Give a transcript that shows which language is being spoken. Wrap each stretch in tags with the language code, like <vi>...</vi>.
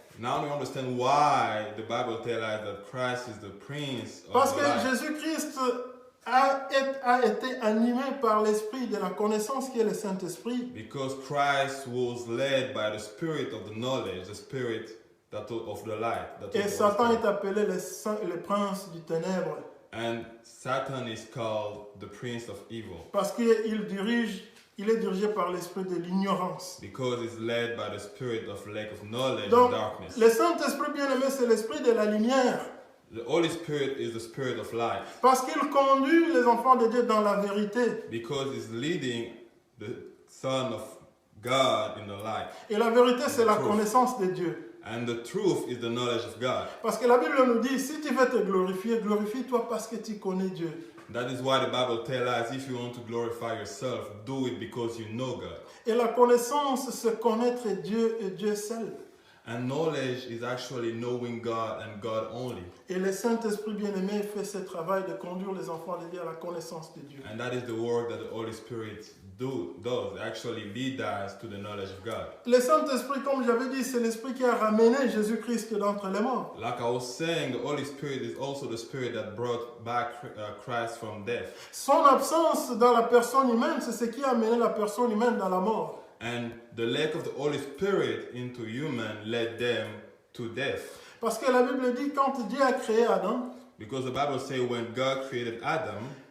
<en>Now we understand why the Bible tells us that Christ is the prince of</en> <fr>Parce</fr> <en>the</en> <fr>que</fr> <en>light.</en> <fr>Jésus-Christ a été animé par l'esprit de la connaissance qui est le Saint-Esprit.</fr> <en>Because Christ was led by the spirit of the knowledge, the spirit of the light. That</en> <fr>Et</fr> <en>was the</en> <fr>Satan</fr> <en>Holy</en> <fr>est appelé le prince du ténèbre.</fr> <en>And Satan is called the prince of evil</en> <fr>Parce qu'il est dirigé par l'esprit de l'ignorance.</fr> <en>because he's led by the spirit of lack of knowledge</en> <fr>Donc,</fr> <en>and darkness.</en> <fr>le Saint-Esprit bien-aimé, c'est l'esprit de la lumière.</fr> <en>The Holy Spirit is the spirit of light</en> <fr>Parce qu'il conduit les enfants de Dieu dans la vérité.</fr> <en>because he's leading the Son of God in the light.</en> <fr>Et la vérité, c'est la</fr> <en>Truth.</en> <fr>connaissance de Dieu.</fr> <en>And the truth is the knowledge of God.</en> <fr>Parce que la Bible nous dit, si tu veux te glorifier, glorifie-toi parce que tu connais Dieu.</fr> <en>That is why the Bible tells us if you want to glorify yourself, do it because you know God.</en> <fr>Et la connaissance, c'est connaître Dieu et Dieu seul.</fr> <en>And knowledge is actually knowing God and God only.</en> <fr>Et le Saint-Esprit bien-aimé fait ce travail de conduire les enfants de Dieu à la connaissance de Dieu.</fr> <en>And that is the work that the Holy Spirit does, actually lead us to the knowledge of God.</en> <fr>Le Saint-Esprit, comme j'avais dit, c'est l'Esprit qui a ramené Jésus-Christ d'entre les morts.</fr> <en>Like I was saying, the Holy Spirit is also the Spirit that brought back Christ from death.</en> <fr>Son absence dans la personne humaine, c'est ce qui a amené la personne humaine dans la mort.</fr> <en>And the lack of the Holy Spirit into human led them to death.</en> <fr>Parce que la Bible dit, quand Dieu a créé Adam,</fr> <en>Because the Bible says when God created Adam,</en>